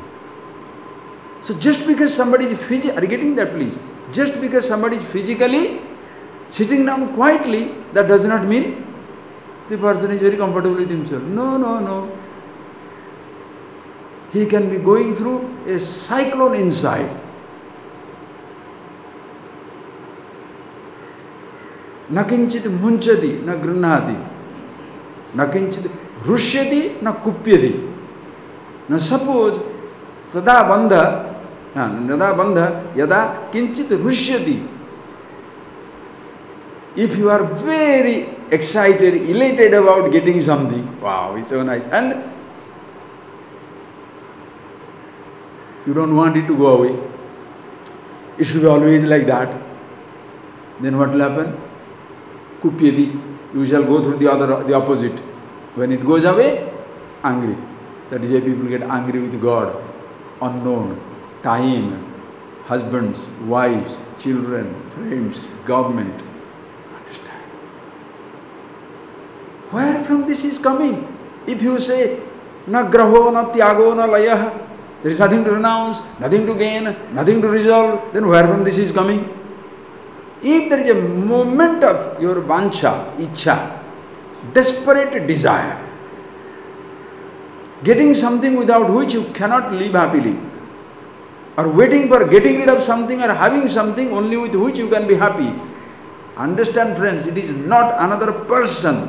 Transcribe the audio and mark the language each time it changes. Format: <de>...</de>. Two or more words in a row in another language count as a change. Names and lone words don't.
<en>So just because somebody is physically, are you getting that please? Just because somebody is physically sitting down quietly, that does not mean the person is very comfortable with himself. No, no, no. He can be going through a cyclone inside.</en> <sa>न किञ्चित् मुञ्चति, न गृह्णाति. न किञ्चित् रुष्यति, न कुप्यति.</sa> <en>Now suppose</en> <sa>तदा बन्ध यदा किञ्चित् रुष्यति.</sa> <en>If you are very excited, elated about getting something, wow, it's so nice, and you don't want it to go away, it should be always like that, then what will happen? Kupyati, you shall go through the opposite. When it goes away, angry. That is why people get angry with God. Unknown, time, husbands, wives, children, friends, government. Understand? Where from this is coming? If you say,</en> <sa>न ग्रहो, न त्यागो, न लयः,</sa> <en>there is nothing to renounce, nothing to gain, nothing to resolve, then where from this is coming? If there is a moment of your</en> <sa>वाञ्छा, इच्छा,</sa> <en>desperate desire, getting something without which you cannot live happily, or waiting for getting rid of something or having something only with which you can be happy, understand friends, it is not another person.</en>